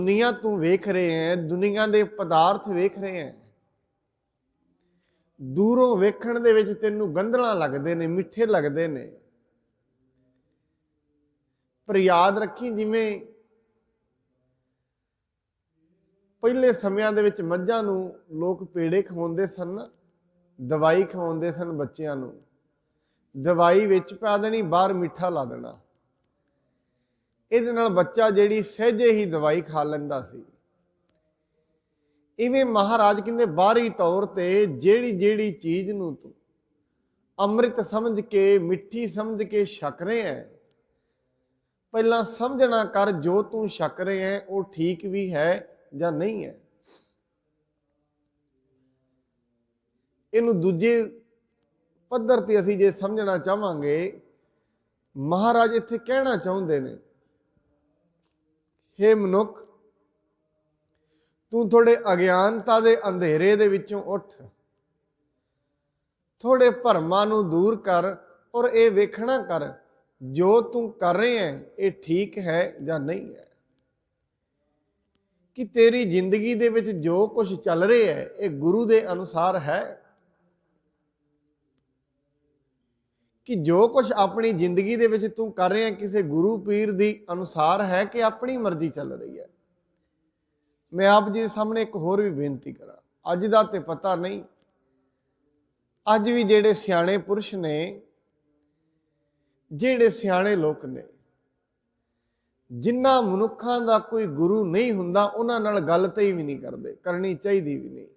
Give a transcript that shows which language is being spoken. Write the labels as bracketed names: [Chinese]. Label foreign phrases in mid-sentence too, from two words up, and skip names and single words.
[Punjabi] ਦੁਨੀਆ ਤੂ ਵੇਖ ਰਹੇ ਹੈਂ, ਦੁਨੀਆ ਕੇ ਪਦਾਰਥ ਵੇਖ ਰਹੇ ਹੈਂ, ਦੂਰੋਂ ਵੇਖਣ ਦੇ ਵਿਚ ਤੈਨੂੰ ਗੰਧਲਾ ਲਗਦੇ ਨੇ, ਮਿੱਠੇ ਲਗਦੇ ਨੇ, ਪਰ ਯਾਦ ਰੱਖੀਂ ਜਿਵੇਂ ਪਹਿਲੇ ਸਮਿਆਂ ਦੇ ਵਿਚ ਮੱਝਾਂ ਨੂੰ ਲੋਗ ਪੇੜੇ ਖਵਾਉਂਦੇ ਸਨ, ਦਵਾਈ ਖਵਾਉਂਦੇ ਸਨ ਬੱਚਿਆਂ ਨੂੰ, ਦਵਾਈ ਵਿਚ ਪਾ ਦੇਣੀ, ਬਾਹਰ ਮਿੱਠਾ ਲਾ ਦੇਣਾ। ਇਹਦੇ ਨਾਲ ਬੱਚਾ ਜਿਹੜੀ ਸਹਿਜੇ ਹੀ ਦਵਾਈ ਖਾ ਲੈਂਦਾ ਸੀ। ਇਵੇਂ ਮਹਾਰਾਜ ਕਹਿੰਦੇ ਬਾਹਰੀ ਤੌਰ ਤੇ ਜਿਹੜੀ ਜਿਹੜੀ ਚੀਜ਼ ਨੂੰ ਤੂੰ ਅੰਮ੍ਰਿਤ ਸਮਝ ਕੇ, ਮਿੱਠੀ ਸਮਝ ਕੇ ਛਕ ਰਹੇ ਹੈ, ਪਹਿਲਾਂ ਸਮਝਣਾ ਕਰ ਜੋ ਤੂੰ ਛਕ ਰਹੇ ਹੈ ਉਹ ਠੀਕ ਵੀ ਹੈ ਜਾਂ ਨਹੀਂ ਹੈ। ਇਹਨੂੰ ਦੂਜੇ ਪੱਧਰ ਤੇ ਅਸੀਂ ਜੇ ਸਮਝਣਾ ਚਾਹਾਂਗੇ, ਮਹਾਰਾਜ ਇੱਥੇ ਕਹਿਣਾ ਚਾਹੁੰਦੇ ਨੇ, ਹੇ ਮਨੁੱਖ, ਤੂ ਥੋੜੇ ਅਗਿਆਨਤਾ ਕੇ ਅੰਧੇਰੇ ਦੇ ਵਿਚੋਂ ਉਠ, ਥੋੜੇ ਭਰਮਾਂ ਨੂੰ ਦੂਰ ਕਰ ਔਰ ਯੇ ਵੇਖਣਾ ਕਰ ਜੋ ਤੂ ਕਰ ਰਹੇ ਹੈਂ ਯੇ ਠੀਕ ਹੈ ਯਾ ਨਹੀਂ ਹੈ। ਕਿ ਤੇਰੀ ਜ਼ਿੰਦਗੀ ਦੇ ਵਿਚ ਜੋ ਕੁਝ ਚੱਲ ਰਿਹਾ ਹੈ ਯੇ ਗੁਰੂ ਦੇ ਅਨੁਸਾਰ ਹੈ, ਕਿ ਜੋ ਕੁਝ ਅਪਣੀ ਜ਼ਿੰਦਗੀ ਦੇ ਵਿਚ ਤੂ ਕਰ ਰਹੇ ਹੈਂ ਕਿਸੀ ਗੁਰੂ ਪੀਰ ਦੀ ਅਨੁਸਾਰ ਹੈ ਕਿ ਅਪਣੀ ਮਰਜ਼ੀ ਚੱਲ ਰਹੀ ਹੈ। ਮੈਂ ਆਪ ਜੀ ਸਾਹਮਣੇ ਇਕ ਹੋਰ ਭੀ ਬੇਨਤੀ ਕਰਾਂ, ਅੱਜ ਦਾ ਤੇ ਪਤਾ ਨਹੀਂ, ਅੱਜ ਭੀ ਜਿਹੜੇ ਸਿਆਣੇ ਪੁਰਖ ਨੇ, ਜਿਹੜੇ ਸਿਆਣੇ ਲੋਗ ਨੇ, ਜਿਨ੍ਹਾਂ ਮਨੁੱਖਾਂ ਦਾ ਕੋਈ ਗੁਰੂ ਨਹੀਂ ਹੁੰਦਾ ਉਨ੍ਹਾਂ ਨਾਲ ਗੱਲ ਤੇ ਹੀ ਭੀ ਨਹੀਂ ਕਰਤੇ, ਕਰਨੀ ਚਾਹੀਦੀ ਭੀ ਨਹੀਂ।